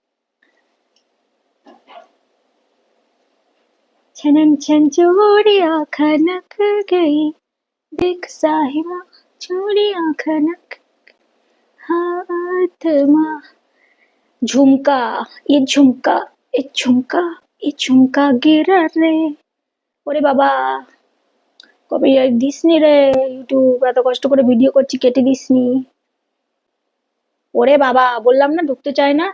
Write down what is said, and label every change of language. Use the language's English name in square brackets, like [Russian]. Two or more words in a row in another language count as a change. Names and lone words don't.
[Hindi] छनन छन चूड़ियां खनक गई, देख साहिबा चूड़ियां खनक, हाथ माँ। झुमका, ए झुमका, ए झुमका, ए झुमका गिरा रे। [Bangla] ওরে বাবা, কবে দিসনি রে, ইউটিউব এত কষ্ট করে ভিডিও করছি, কেটে দিসনি। ওরে বাবা, বললাম না ঢুকতে চায় না।